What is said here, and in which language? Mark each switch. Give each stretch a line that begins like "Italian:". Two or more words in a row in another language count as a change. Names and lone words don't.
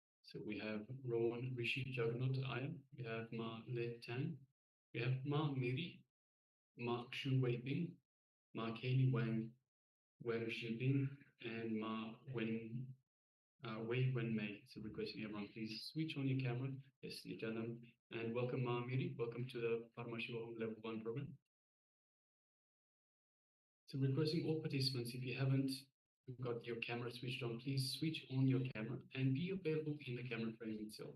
English: So we have Rowan Rishi Jagannath Iyer, we have Ma Le Tan, we have Ma Miri, Ma Shu Wei Bing, Ma Kaylee Wang, Wang Shibing, and Ma Wen Wei Wen Mei. So requesting everyone please switch on your camera. Yes, Nityanand, and welcome Ma Miri, welcome to the Paramashivoham Level 1 program. So requesting all participants, if you haven't got your camera switched on, please switch on your camera and be available in the camera frame itself.